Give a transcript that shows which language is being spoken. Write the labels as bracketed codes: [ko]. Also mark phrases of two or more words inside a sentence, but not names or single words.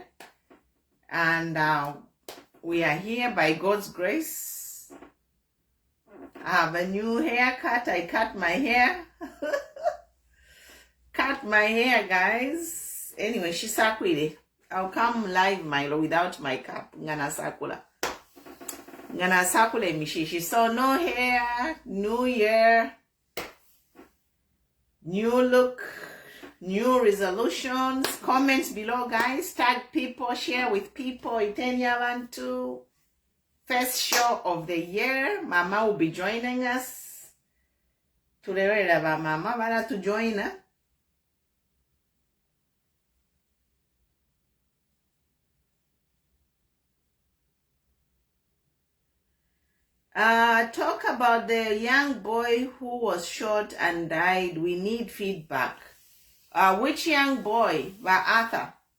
[en] And we are here by God's grace. I have a new haircut. I cut my hair. Cut my hair, guys. Anyway, shisakwile. I'll come live, Milo, without my cap. [bem] Ngana sakula mishishi. [en] So no hair, new year, new look, new resolutions. Comments below, guys. Tag people, share with people. Itenya first show of the year. Mama will be joining us. Mama bana to join us. Talk about the young boy who was shot and died. We need feedback. Which young boy? By Arthur.